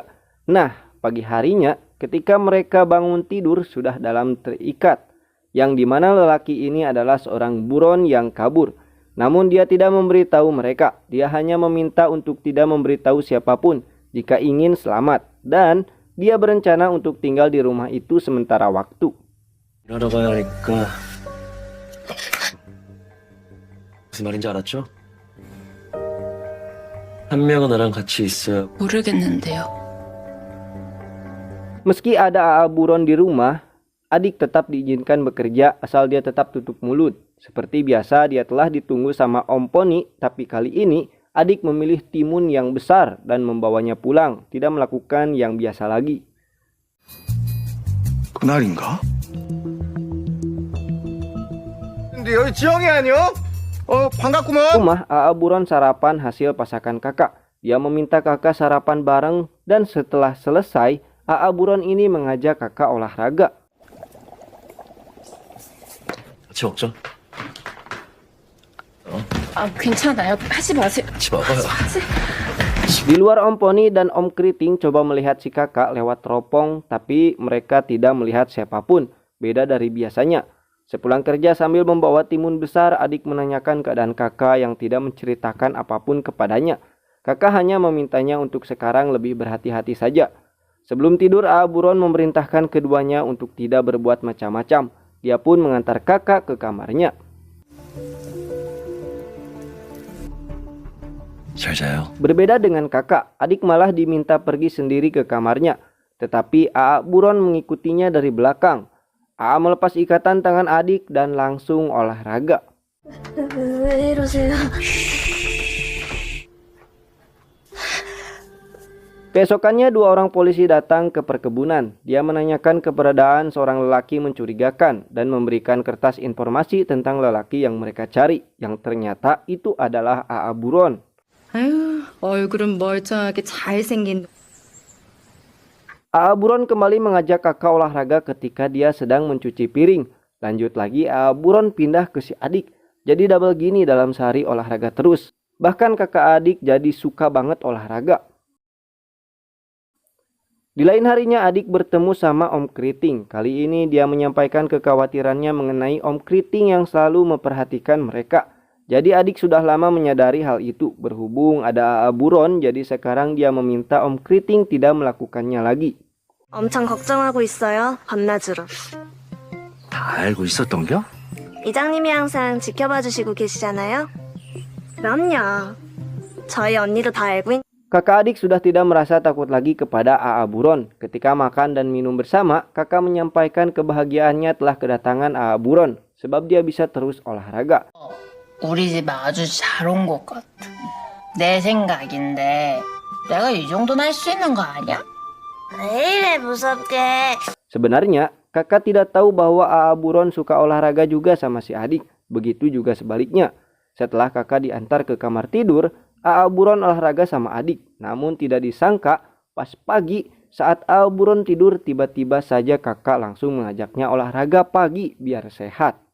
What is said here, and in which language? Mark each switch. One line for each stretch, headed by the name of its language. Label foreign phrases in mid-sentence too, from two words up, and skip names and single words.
Indonesian: Nah, pagi harinya ketika mereka bangun tidur sudah dalam terikat, yang dimana lelaki ini adalah seorang buron yang kabur. Namun dia tidak memberitahu mereka, dia hanya meminta untuk tidak memberitahu siapapun jika ingin selamat. Dan dia berencana untuk tinggal di rumah itu sementara waktu.
Korean: 무슨 말인지 알았죠? 한 명은 나랑 같이 있어야. 모르겠는데요.
Indonesian: Meski ada AA buron di rumah, adik tetap diizinkan bekerja asal dia tetap tutup mulut. Seperti biasa dia telah ditunggu sama Om Poni, tapi kali ini adik memilih timun yang besar dan membawanya pulang, tidak melakukan yang biasa lagi.
Korean: 그날인가? 근데 여기 지영이 아니요? 반갑구먼.
Indonesian: Rumah AA buron sarapan hasil pasakan kakak. Dia meminta kakak sarapan bareng dan setelah selesai, AA buron ini mengajak kakak olahraga.
Korean: 같이 먹자. 괜찮아요. 하지 마세요. 같이 먹어요.
Indonesian: Di luar Om Poni dan Om Kriting coba melihat si kakak lewat teropong, tapi mereka tidak melihat siapapun, beda dari biasanya. Sepulang kerja sambil membawa timun besar, adik menanyakan keadaan kakak yang tidak menceritakan apapun kepadanya. Kakak hanya memintanya untuk sekarang lebih berhati-hati saja. Sebelum tidur, AA buron memerintahkan keduanya untuk tidak berbuat macam-macam. Dia pun mengantar kakak ke kamarnya.
Korean: 잘 자요.
Indonesian: Berbeda dengan kakak, adik malah diminta pergi sendiri ke kamarnya. Tetapi AA buron mengikutinya dari belakang. AA melepas ikatan tangan adik dan langsung olahraga.
Korean: 왜 이러세요?
Indonesian: Keesokannya dua orang polisi datang ke perkebunan. Dia menanyakan keberadaan seorang lelaki mencurigakan dan memberikan kertas informasi tentang lelaki yang mereka cari, yang ternyata itu adalah A.A. Buron.
Korean: 아유, 얼굴은 멀쩡하게 잘생긴.
Indonesian: A.A. Buron kembali mengajak kakak olahraga ketika dia sedang mencuci piring. Lanjut lagi A.A. Buron pindah ke si adik. Jadi double gini dalam sehari olahraga terus. Bahkan kakak adik jadi suka banget olahraga. Di lain harinya adik bertemu sama Om Kriting. Kali ini dia menyampaikan kekhawatirannya mengenai Om Kriting yang selalu memperhatikan mereka. Jadi adik sudah lama menyadari hal itu. Berhubung ada A.A. Buron, jadi sekarang dia meminta Om Kriting tidak melakukannya lagi.
Korean: 엄청 걱정하고 있어요, 밤낮으로. 다 알고 있었던 겨? 이장님이 항상 지켜봐 주시고 계시잖아요. 그럼요. 저희 언니도 다 알고
Indonesian: Kakak adik sudah tidak merasa takut lagi kepada A.A. Buron. Ketika makan dan minum bersama, kakak menyampaikan kebahagiaannya telah kedatangan A.A. Buron. Sebab dia bisa terus olahraga.
Korean: 우리 집에 아주 잘 온 것 같아. 내 생각인데 내가 이 정도는 할 수 있는 거 아니야? 왜 이래 무섭게.
Indonesian: Sebenarnya, kakak tidak tahu bahwa A.A. Buron suka olahraga juga sama si adik. Begitu juga sebaliknya. Setelah kakak diantar ke kamar tidur, A.A. Buron olahraga sama adik. Namun tidak disangka, pas pagi saat A.A. Buron tidur, tiba-tiba saja kakak langsung mengajaknya olahraga pagi biar sehat.